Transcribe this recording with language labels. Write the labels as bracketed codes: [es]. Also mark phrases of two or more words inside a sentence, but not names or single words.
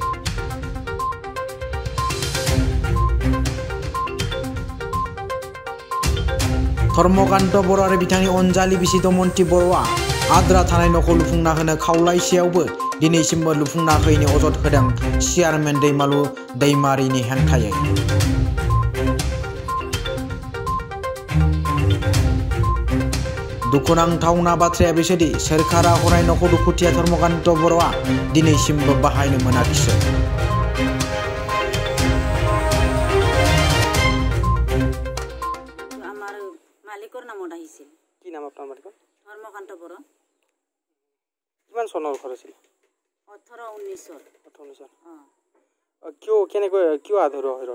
[brx] धर्मकान्त बर' आरो बिथांनि अनजालि बिसि दमयन्ति बर'आ आद्रा थानाय न'खौ लुफुंना होनो खावलायसेयावबो दिनैसिमबो लुफुंना होयैनि अजद होदों चेयारमेन दैमालु दैमारिनि हेंथायै। दुखुनांथावना बाथ्राया बेसोदि सोरखारा हरनाय न'खौ दुखुथिया धर्मकान्त बर'आ दिनैसिमबो बाहायनो मोनाखिसै। [as] আমার মালিকৰ নামত আহিছিল। কি নাম আপোনাৰ মালিকৰ? ধৰ্মকান্ত বড়ো। কিমান চনৰ ঘৰ আছিল? 18-19। 18-19। কিয় আধৰুৱা হৈ ৰ'ল?